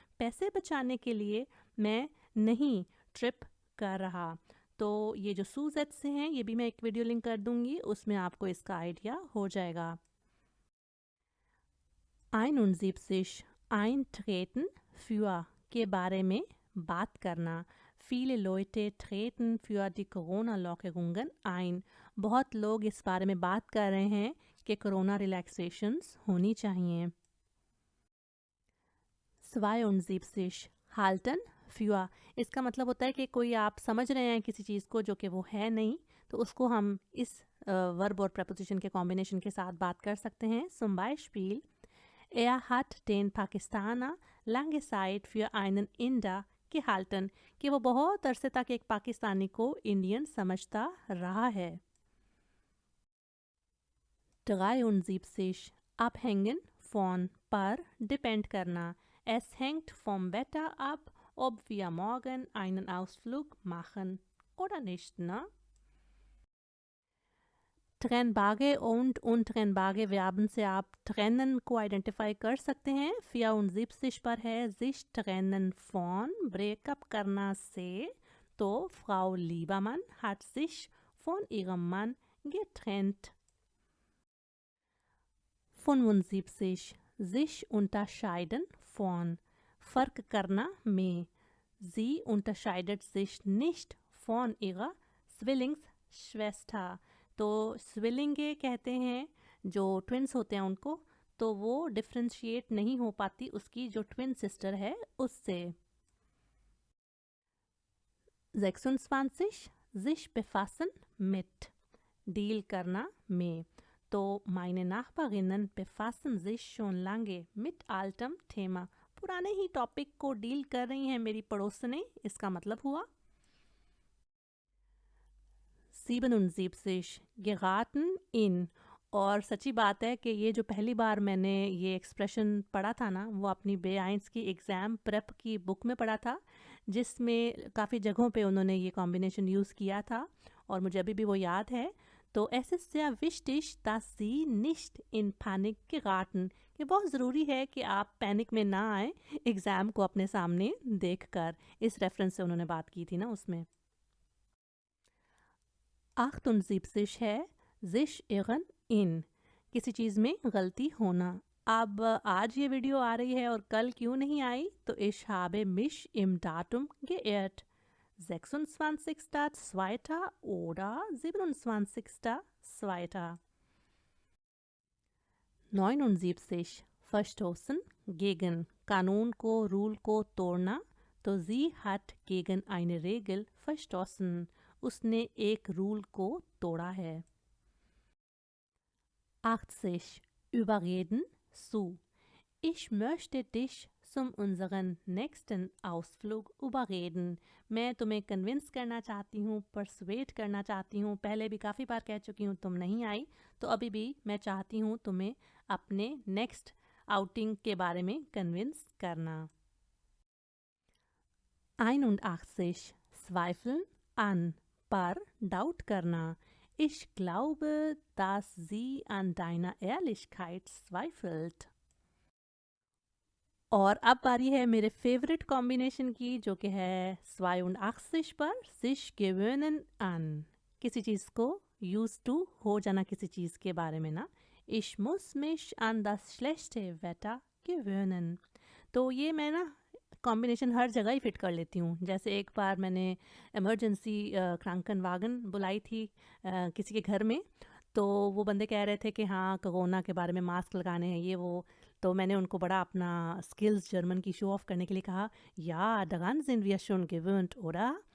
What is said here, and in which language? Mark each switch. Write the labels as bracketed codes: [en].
[hi] पैसे बचाने के लिए मैं नहीं ट्रिप कर रहा. तो ये जो सूजेट से हैं ये भी मैं एक वीडियो लिंक कर दूंगी, उसमें आपको इसका आइडिया हो जाएगा. 71. [de] Eintreten für [hi] के बारे में बात करना. [de] Viele Leute treten für die Corona-Lockerungen ein. [hi] बहुत लोग इस बारे में बात कर रहे हैं कि कोरोना रिलैक्सेशंस होनी चाहिए. [de] 72. Halten für. [hi] इसका मतलब होता है कि कोई आप समझ रहे हैं किसी चीज़ को जो कि वो है नहीं, तो उसको हम इस वर्ब और प्रपोजिशन के कॉम्बिनेशन के साथ बात कर सकते हैं. [de] Zum Beispiel, er hat den Pakistaner lange Zeit für einen Inder gehalten. [hi] कि वो बहुत अरसे तक एक पाकिस्तानी को इंडियन समझता रहा है. 73. [de] Abhängen von [hi] पर डिपेंड करना. [de] Es hängt vom Wetter ab, ob wir morgen einen Ausflug machen oder nicht, ne? trennbare und untrennbare Verben [hi] से आप trennen को आइडेंटिफाई कर सकते हैं. 74 पर है [de] sich trennen von, [hi] ब्रेकअप करना से. [de] तो Frau Liebermann hat sich von ihrem Mann getrennt. 75. sich unterscheiden von, [hi] फर्क करना में. [de] Sie unterscheidet sich nicht von ihrer Zwillingsschwester. [hi] तो स्विलिंगे कहते हैं जो ट्विन्स होते हैं उनको, तो वो डिफ्रेंशिएट नहीं हो पाती उसकी जो ट्विन सिस्टर है उससे. 26. [de] sich befassen mit, [hi] डील करना में. [de] तो meine Nachbarinnen befassen sich schon lange mit altem Thema. [hi] पुराने ही टॉपिक को डील कर रही हैं मेरी पड़ोसनें, इसका मतलब हुआ. [de] 77. geraten in. [hi] और सच्ची बात है कि ये जो पहली बार मैंने ये एक्सप्रेशन पढ़ा था ना, वो अपनी बेआइंस की एग्ज़ाम प्रेप की बुक में पढ़ा था, जिसमें काफ़ी जगहों पे उन्होंने ये कॉम्बिनेशन यूज़ किया था और मुझे अभी भी वो याद है. [de] तो es ist sehr wichtig, dass Sie nicht in Panik geraten. [hi] कि बहुत ज़रूरी है कि आप पैनिक में ना आए एग्ज़ाम को अपने सामने देखकर. इस रेफरेंस से उन्होंने बात की थी ना उसमें. 78 है [de] sich irren in, [hi] किसी चीज़ में गलती होना. अब आज ये वीडियो आ रही है और कल क्यों नहीं आई, तो [de] ich habe mich im Datum geirrt. 26.2. oder 27.2. 79. verstoßen gegen, [hi] कानून को, रूल को तोड़ना. [de] तो sie hat gegen eine Regel verstoßen. [hi] उसने एक रूल को तोड़ा है. [de] 80. überreden zu. Ich möchte dich zum unseren nächsten Ausflug überreden. [hi] मैं तुम्हें कन्विंस करना चाहती हूँ, परसुएट करना चाहती हूँ. पहले भी काफ़ी बार कह चुकी हूँ, तुम नहीं आई, तो अभी भी मैं चाहती हूँ तुम्हें अपने नेक्स्ट आउटिंग के बारे में कन्विंस करना. 81. [de] zweifeln an, [hi] पर डाउट करना. [de] Ich glaube, dass sie an deiner Ehrlichkeit zweifelt. [hi] और अब बारी है मेरे फेवरेट कॉम्बिनेशन की, जो कि है 82 पर [de] sich gewöhnen an. [hi] किसी चीज़ को यूज टू हो जाना किसी चीज़ के बारे में ना. [de] Ich muss mich an das schlechte Wetter gewöhnen. [hi] तो ये मैं ना कॉम्बिनेशन हर जगह ही फिट कर लेती हूँ. जैसे एक बार मैंने इमरजेंसी क्रांकनवागन बुलाई थी किसी के घर में, तो वो बंदे कह रहे थे कि हाँ कोरोना के बारे में मास्क लगाने हैं ये वो. तो मैंने उनको बड़ा अपना स्किल्स जर्मन की शो ऑफ करने के लिए कहा, या [de] daran sind wir schon gewöhnt, oder?